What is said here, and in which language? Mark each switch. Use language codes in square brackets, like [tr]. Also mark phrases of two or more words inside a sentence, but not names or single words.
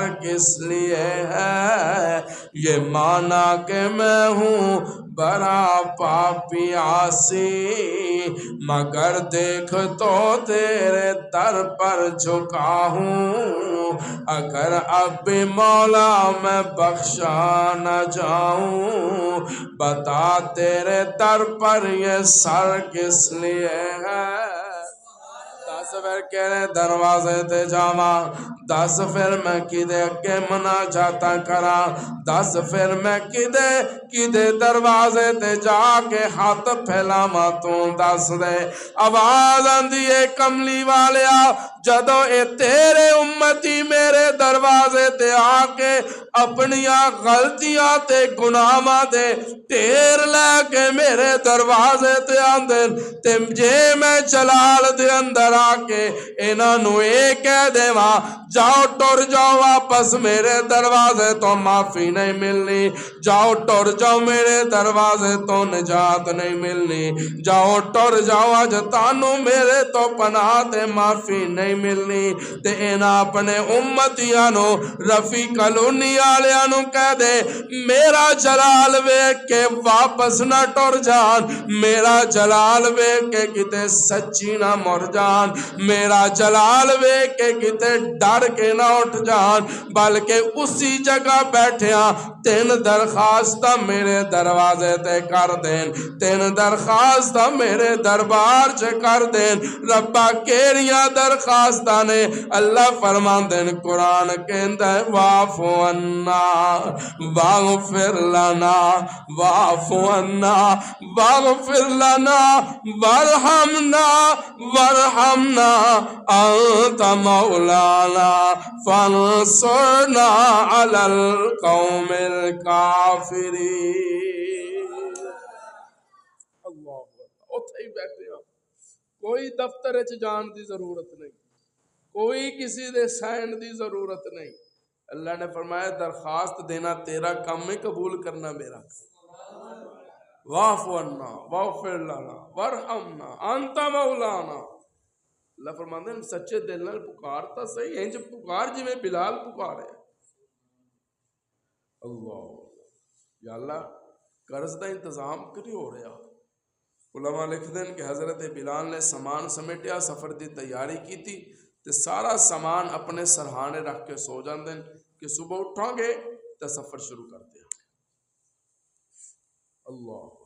[ur] کس لیے ہے یہ مانا کہ میں ہوں بڑا پاپی عاصی مگر دیکھ تو تیرے در پر جھکا ہوں اگر اب بھی مولا میں بخشا نہ جاؤں بتا تیرے در پر یہ سر کس لیے ہے [pa] دس پھر کہنے دروازے تے جاما دس پھر میں کدے اگے مناجاتا کرا دس پھر میں کدے دروازے تے جا کے ہاتھ پھیلاما تو دس دے آواز آندی ہے کملی والیا جدو اے تیرے امتی میرے دروازے تے آ کے اپنیاں غلطیاں تے گناہاں دے ٹیر لے کے میرے دروازے تے آندے تے جے میں جلال دے اندر آ کے انہاں نو اے کہہ دے ماں جاؤ ٹر جاؤ واپس میرے دروازے تو معافی نہیں ملنی جاؤ ٹر جاؤ میرے دروازے تو نجات نہیں ملنی جاؤ ٹر جاؤ اج تانوں میرے تو پناہ تے معافی نہیں ملنی تے انہاں اپنے امتیاں نو رفیق کلونی آلیاں نو کہہ دے میرا جلال ویکھ کے واپس نہ ٹر جان میرا جلال ویکھ کے کتے سچی نہ مر جان میرا جلال ویکھ کے کتے ڈر کے نہ اٹھ جان بلکہ اسی جگہ بیٹھیاں تین درخواست میرے دروازے تے کر دین تین درخواست میرے دربار چ کر دین ربا کیڑیاں درخواستاں نے اللہ فرمان دین قرآن کہندا ہے [ar] واعفو عنا واغفر لنا واعفو عنا واغفر لنا وارحمنا وارحمنا انت مولانا فانصرنا علی القوم الکافرین [pa] اللہ اتھے ہی بیٹھے ہاں کوئی دفتر چ جان دی ضرورت نہیں کوئی کسی دے سائن دی ضرورت نہیں اللہ نے فرمایا درخواست دینا تیرا کام ہے قبول کرنا میرا [ar] واعف عنا واغفر لنا وارحمنا انت مولانا [pa] اللہ فرماندے ہیں سچے دل نال پکارتا صحیح انج پکار جویں بلال پکارے اللہ یا اللہ قرض دا انتظام کری ہو رہا علماء لکھ دیں کہ حضرت بلال نے سامان سمیٹیا سفر دی تیاری [ur] کی تھی [pa] تے سارا سامان اپنے سرہانے رکھ کے سو جاندے کہ صبح اٹھاں گے تے سفر شروع کر دیا اللہ